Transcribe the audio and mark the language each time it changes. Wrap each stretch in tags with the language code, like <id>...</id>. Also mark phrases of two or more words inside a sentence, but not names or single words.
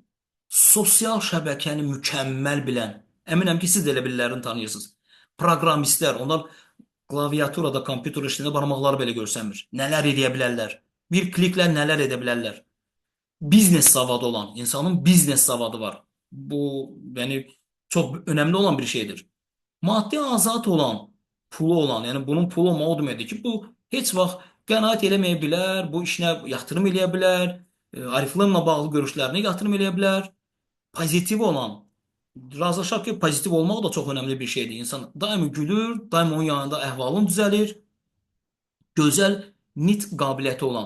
<az>Sosial şəbəkəni mükəmməl bilən, əminəm ki, siz də elə birilərini tanıyırsınız. Proqramistlər, onlar klaviaturada, kompüter işlərində barmaqları belə görsənmir. Nələr edə bilərlər? Bir kliklə nələr edə bilərlər? Biznes savadı olan, insanın biznes savadı var.</az> <tr>Bu yani çok önemli olan bir şeydir.</tr> <az>Maddi azat olan, pulu olan, yani bunun pulu olma o deməkdir ki, bu heç vaxt qənaət eləməyə bilər, bu işinə yatırım eləyə bilər, Arifləmlə bağlı görüşlərinə yatırım eləyə bilər. Pozitiv olan, razılaşaq ki, pozitiv olmaq da çox önəmli bir şeydir. İnsan daimi gülür, daimi onun yanında əhvalın düzəlir, gözəl, nitq qabiliyyəti olan.</az>